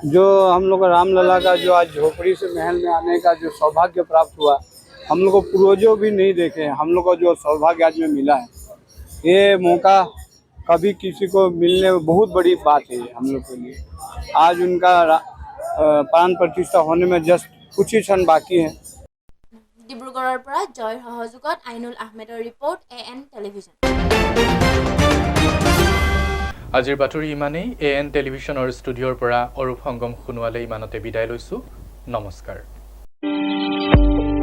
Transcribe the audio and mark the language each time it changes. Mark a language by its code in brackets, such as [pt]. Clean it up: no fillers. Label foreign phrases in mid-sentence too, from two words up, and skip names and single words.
[hi] जो हम लोग रामलला का जो आज झोपड़ी से महल में आने का जो सौभाग्य प्राप्त हुआ, हम लोग को पूर्वजों भी नहीं देखे हैं, हम लोग को जो सौभाग्य आज में मिला है, ये मौका कभी किसी को मिलने में बहुत बड़ी बात है हम लोग के लिए। आज उनका प्राण प्रतिष्ठा होने में जस्ट कुछ ही क्षण बाकी है। [as] ডিব্ৰুগড়ৰ পৰা জয়ৰ সহযোগত আইনুল আহমেদৰ ৰিপৰ্ট AN টেলিভিজন। আজিৰ বাতৰি ইমানেই। AN টেলিভিছনৰ ষ্টুডিঅ'ৰ পৰা অৰূপ সংগম সোণোৱালে ইমানতে বিদায় লৈছোঁ। নমস্কাৰ।